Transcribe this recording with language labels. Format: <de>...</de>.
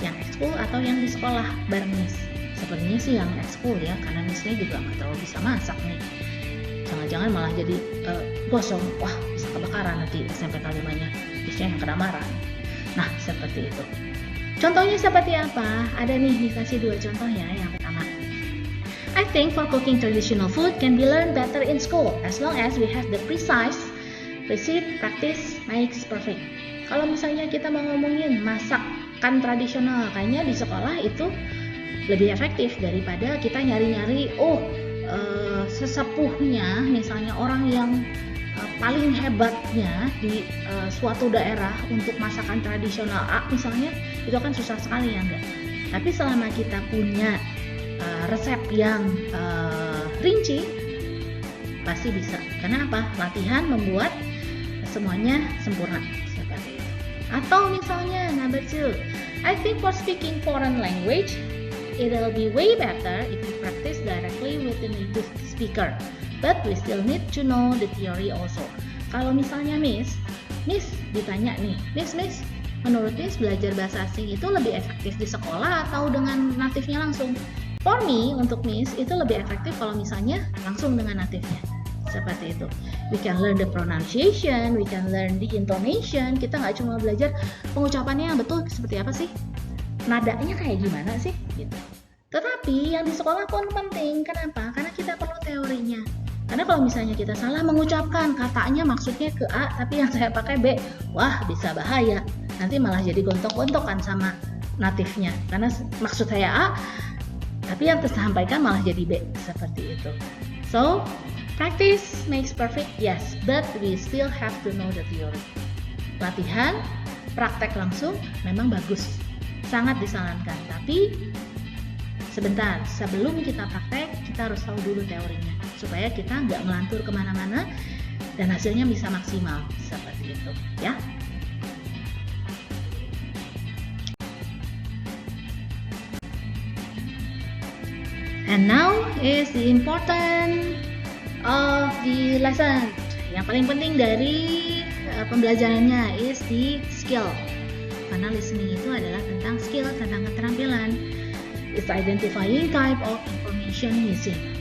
<id>Yang ekskul atau yang di sekolah bareng Miss? Sepertinya sih yang ekskul ya, karena Missnya juga nggak terlalu bisa masak nih. Jangan-jangan malah jadi gosong, wah bisa kebakaran nanti SMPK 5-nya, Missnya yang kena marah. Nah, seperti itu. Contohnya seperti apa? Ada nih, dikasih 2 contoh ya.</id> <en>Yang pertama, I think for cooking traditional food can be learned better in school as long as we have the precise recipe, practice makes perfect.</en> <id>Kalau misalnya kita mau ngomongin masakan tradisional, kayaknya di sekolah itu lebih efektif daripada kita nyari-nyari sesepuhnya, misalnya orang yang paling hebatnya di suatu daerah untuk masakan tradisional A misalnya, itu kan susah sekali ya enggak. Tapi selama kita punya resep yang rinci, pasti bisa. Karena apa? Latihan membuat semuanya sempurna seperti itu.</id> <en>Atau misalnya number 2, I think for speaking foreign language, it will be way better if we practice directly with the native speaker. But we still need to know the theory also.</en> <id>Kalau misalnya Miss ditanya nih, Miss, Menurut Miss, belajar bahasa asing itu lebih efektif di sekolah atau dengan natifnya langsung?</id> <en>For me,</en> <id>untuk Miss, itu lebih efektif kalau misalnya langsung dengan natifnya. Seperti itu.</id> <en>We can learn the pronunciation, we can learn the intonation.</en> <id>Kita nggak cuma belajar pengucapannya yang betul seperti apa sih, nadanya kayak gimana sih, gitu. Tetapi yang di sekolah pun penting. Kenapa? Karena kita perlu teorinya. Karena kalau misalnya kita salah mengucapkan, katanya maksudnya ke A, tapi yang saya pakai B, wah bisa bahaya. Nanti malah jadi gontok-gontokan sama natifnya. Karena maksud saya A, tapi yang tersampaikan malah jadi B. Seperti itu.</id> <en>So, practice makes perfect, yes, but we still have to know the theory.</en> <id>Latihan, praktek langsung memang bagus. Sangat disarankan. Tapi, sebentar, sebelum kita praktek, kita harus tahu dulu teorinya. Supaya kita nggak melantur kemana-mana dan hasilnya bisa maksimal. Seperti itu, ya.</id> <en>And now is the important of the lesson.</en> <id>Yang paling penting dari pembelajarannya</id> <en>is the skill.</en> <id>Karena listening itu adalah tentang skill, tentang keterampilan.</id> <en>It's identifying type of information missing.</en>